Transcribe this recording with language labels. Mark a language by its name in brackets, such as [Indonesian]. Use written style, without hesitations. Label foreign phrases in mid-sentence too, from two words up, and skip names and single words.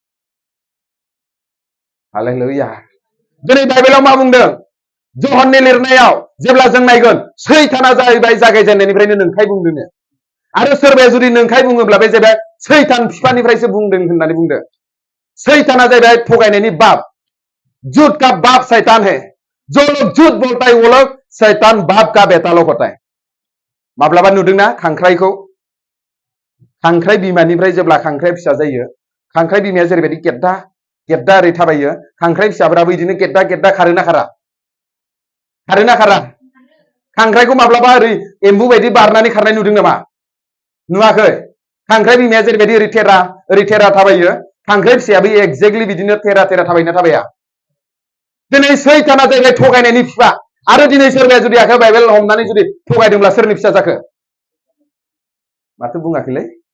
[Bodo] हालेलुया दिनै बाइबेलाव मा बुंदों जहननि लिरनायाव जेब्ला जों नायगोन सैताना जाहैबाय जागायजेननायनिफ्रायनो नंखाय बुंदों आरो सोरबाया जुदि नंखाय बुङोब्ला बे जाहैबाय सैतान बिफानिफ्रायसो बुंदों होननानै बुंदों सैताना जाहैबाय थगायनायनि [Hindi] बाप झूठ का बाप शैतान है जो लोग झूठ बोलता है वो लोग शैतान बाप का बेटा लोग होता है [Bodo] माब्लाबा नुदोंना खांख्राइखौ खांख्राइ बिमानिफ्राय जेब्ला खांख्राइ फिसा जायो खांख्राइ बिमाया जेरैबायदि गेद्दा गेद्दा ओरै थाबायो खांख्राइ फिसाफोराबो बिदिनो गेद्दा गेद्दा खारोना खारा खांख्राइखौ माब्लाबा ओरै एम्बु बायदि बारनानै खारनाय नुदों नामा नुवाखै खांख्राइ बिमाया जेरैबायदि ओरै थेरा थाबायो खांख्राइ फिसायाबो एक्जेक्टलि बिदिनो थेरा थेरा थाबायना थाबाया दिनै सैताना जाहैबाय थगायनायनि फिफा आरो दिनै सोरबाया जुदि आखायाव बाइबेल हमनानै जुदि थगायदोंब्ला सोरनि फिसा जाखो माथो बुङाखैलै